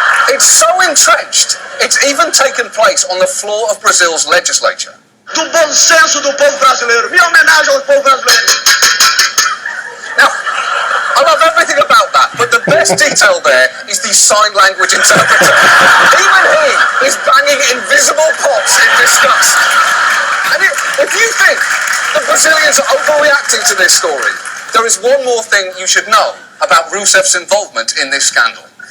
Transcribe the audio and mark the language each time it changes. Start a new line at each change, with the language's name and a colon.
English: It's so entrenched, it's even taken place on the floor of Brazil's legislature.
Portuguese: Do bom senso do povo brasileiro. Minha homenagem ao povo brasileiro.
English: Now, I love everything about that, but the best detail there is the sign language interpreter. Even he is banging invisible pots in disgust. And if you think the Brazilians are overreacting to this story, there is one more thing you should know about Rousseff's involvement in this scandal.